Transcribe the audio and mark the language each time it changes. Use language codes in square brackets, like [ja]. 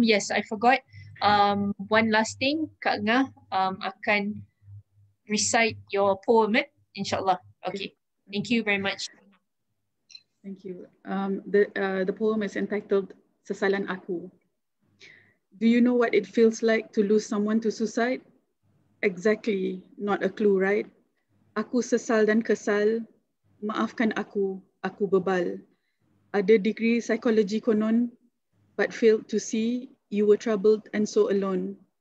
[en] Yes, I forgot. One last thing, Kak Ngah akan recite your poem, inshallah. Okay. Thank you very much. Thank you. The poem is entitled Sesalan Aku. Do you know what it feels like to lose someone to suicide? Exactly, not a clue, right? [ms] Aku sesal dan kesal, maafkan aku bebal. Ada degree psikologi konon, [en] but failed to see you were troubled and so alone.